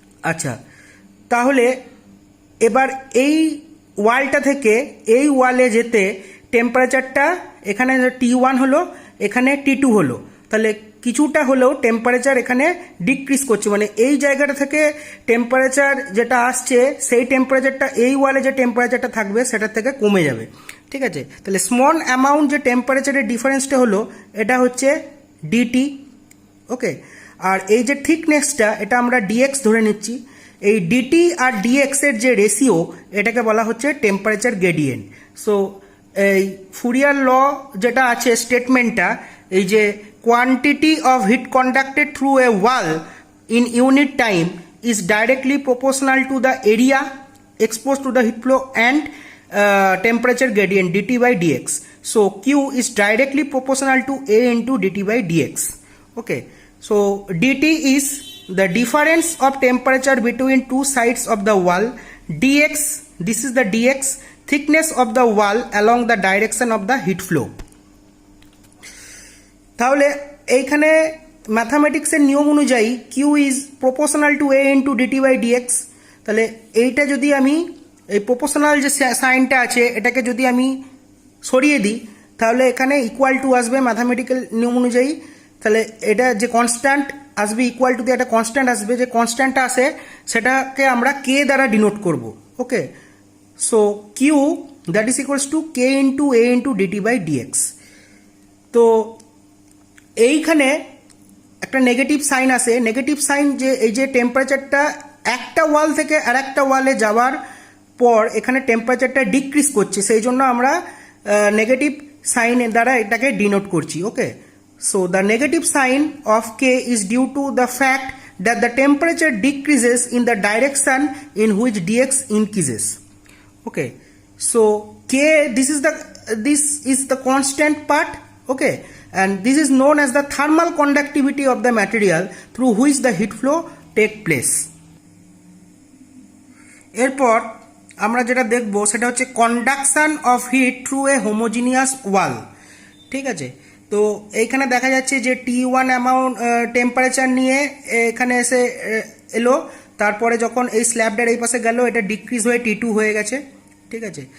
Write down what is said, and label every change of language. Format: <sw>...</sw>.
<bn>আচ্ছা, তাহলে এবার এই ওয়ালটা থেকে এই ওয়ালে যেতে টেম্পারেচারটা এখানে T1 হলো, এখানে T2 হলো, তাহলে কিছুটা হলেও টেম্পারেচার এখানে ডিক্রিজ করছে, মানে এই জায়গাটা থেকে টেম্পারেচার যেটা আসছে সেই টেম্পারেচারটা এই ওয়ালে যে টেম্পারেচারটা থাকবে সেটার থেকে কমে যাবে, ঠিক আছে। তাহলে স্মল অ্যামাউন্ট যে টেম্পারেচারের ডিফারেন্সটা হলো এটা হচ্ছে ডিটি। ওকে, আর এই যে থিকনেসটা এটা আমরা ডিএক্স ধরে নিচ্ছি। এই ডিটি আর ডিএক্স এর যে রেশিও এটাকে বলা হচ্ছে টেম্পারেচার গ্রেডিয়েন্ট।</bn> <en>So এই Fourier law যেটা আছে স্টেটমেন্টটা, এই যে quantity of heat conducted through a wall in unit time is directly proportional to the area exposed to the heat flow and temperature gradient dt by dx. So q is directly proportional to a into dt by dx. Okay, so dt is the difference of temperature between two sides of the wall. Dx, this is the dx, thickness of the wall along the direction of the heat flow.</en> <bn>তাহলে এইখানে ম্যাথামেটিক্সের নিয়ম অনুযায়ী Q is proportional to A into DT by dx. তাহলে এইটা যদি আমি এই proportional যে সাইনটা আছে এটাকে যদি আমি সরিয়ে দিই তাহলে এখানে ইকুয়াল টু আসবে ম্যাথামেটিক্যাল নিয়ম অনুযায়ী। তাহলে এটা যে কনস্ট্যান্ট আসবে ইকুয়াল টু দিয়ে একটা কনস্ট্যান্ট আসবে, যে কনস্ট্যান্টটা আসে সেটাকে আমরা কে দ্বারা ডিনোট করব।</bn> <en>Okay, so q that is equals to k into a into d t by d x.</en> <bn>তো এইখানে একটা নেগেটিভ সাইন আসে, নেগেটিভ সাইন যে এই যে টেম্পারেচারটা একটা ওয়াল থেকে আর একটা ওয়ালে যাওয়ার পর এখানে টেম্পারেচারটা ডিক্রিজ করছে, সেই জন্য আমরা নেগেটিভ সাইনের দ্বারা এটাকে ডিনোট করছি।</bn> <en>Okay, so the negative sign of k is due to the fact that the temperature decreases in the direction in which d x increases. Okay, so k this is the constant part. Okay, and this is known as the thermal conductivity of the material through which the heat flow take place.</en> <bn>এরপর আমরা যেটা দেখব সেটা হচ্ছে conduction of heat through a homogeneous ওয়াল, ঠিক আছে। তো এইখানে দেখা যাচ্ছে যে T1 অ্যামাউন্ট টেম্পারেচার নিয়ে এখানে এসে এলো, তারপরে যখন এই স্ল্যাবটার এই পাশে গেল এটা ডিক্রিজ হয়ে T2 হয়ে গেছে, ঠিক আছে।</bn>